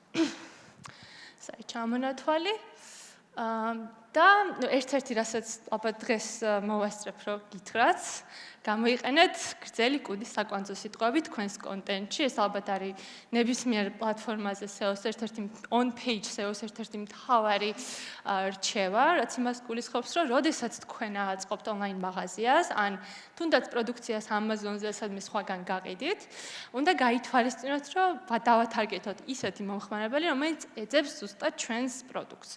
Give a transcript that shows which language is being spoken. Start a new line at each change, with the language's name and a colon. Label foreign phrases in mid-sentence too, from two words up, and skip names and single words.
Georgian: ჩამონათვალი და ერთ-ერთი რასაც ალბათ დღეს მოვასწრებ, რომ გითხრათ, გამოიყენეთ გრძელი კუდის საკვანძო სიტყვები თქვენს კონტენტში. ეს ალბათ არის ნებისმიერ პლატფორმაზე SEO-ს ერთ-ერთი
English: on-page SEO-
Georgian: ს ერთ-ერთი მთავარი რჩევა, რაც იმას გულისხმობს, რომ როდესაც თქვენ აწყობთ online მაღაზიას, ან თუნდაც პროდუქციას Amazon-ზე სადმე სხვაგან გაყიდით, უნდა გაითვალისწინოთ, რომ დავათარგეთოთ ისეთი მომხმარებელი, რომელიც ეძებს ზუსტად ჩვენს პროდუქტს.